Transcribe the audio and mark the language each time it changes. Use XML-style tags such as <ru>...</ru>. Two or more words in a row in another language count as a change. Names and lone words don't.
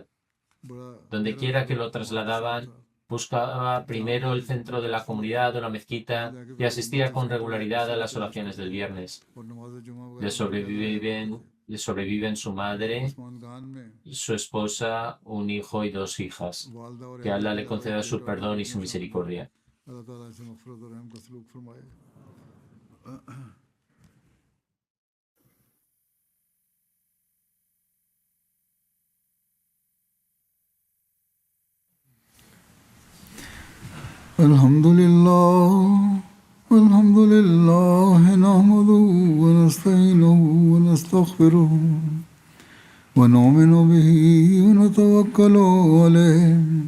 <es>Donde quiera que lo trasladaban, buscaba primero el centro de la comunidad o la mezquita y asistía con regularidad a las oraciones del viernes. Le sobreviven su madre, su esposa, un hijo y 2 hijas. Que Allah le conceda su perdón y su misericordia.</es> <ar>الحمد لله نحمده ونستعينه ونستغفره ونؤمن به ونتوكل عليه</ar>